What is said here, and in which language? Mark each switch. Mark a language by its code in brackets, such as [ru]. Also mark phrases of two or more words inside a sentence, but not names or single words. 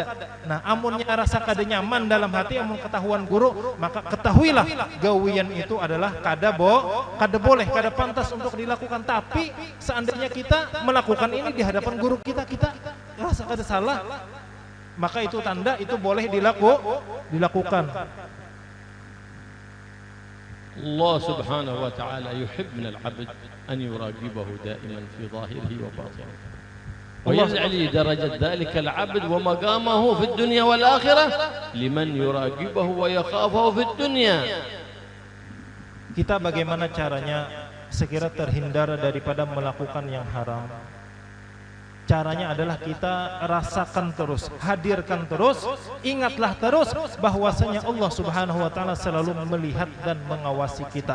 [bjn] Nah, amunnya rasa kada nyaman dalam hati, amun ketahuan guru, maka ketahuilah gawian itu adalah kada boleh, kada pantas untuk dilakukan. Tapi seandainya kita melakukan ini di hadapan guru kita rasa kada salah, maka itu tanda itu boleh dilakukan. [ar] الله سبحانه وتعالى يحب من العبد أن يراقبه دائما في ظاهره وباطنه ويعلي درجة ذلك العبد ومقامه في الدنيا والآخرة لمن يراقبه ويخافه في الدنيا. [id] Kita bagaimana caranya sekira terhindar daripada melakukan yang haram? Caranya adalah kita rasakan terus, hadirkan terus, ingatlah terus bahwasanya Allah [ar] سبحانه وتعالى [id] selalu melihat dan mengawasi kita.